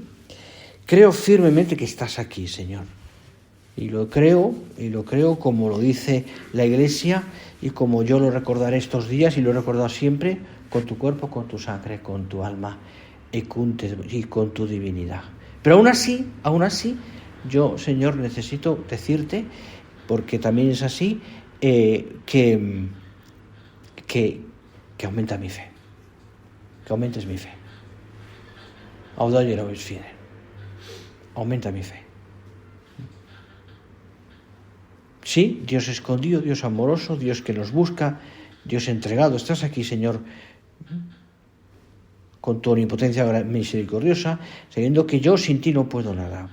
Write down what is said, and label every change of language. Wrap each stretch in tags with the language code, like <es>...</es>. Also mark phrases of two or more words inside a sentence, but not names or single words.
<es>Creo firmemente que estás aquí, Señor. Y lo creo como lo dice la Iglesia y como yo lo recordaré estos días y lo he recordado siempre: con tu cuerpo, con tu sangre, con tu alma y con tu divinidad. Pero aún así, yo, Señor, necesito decirte, porque también es así, que aumenta mi fe, que aumentes mi fe.</es> <la>Audaye nobis fide.</la> <es>Aumenta mi fe. Sí, Dios escondido, Dios amoroso, Dios que nos busca, Dios entregado. Estás aquí, Señor, con tu omnipotencia misericordiosa, sabiendo que yo sin ti no puedo nada.</es>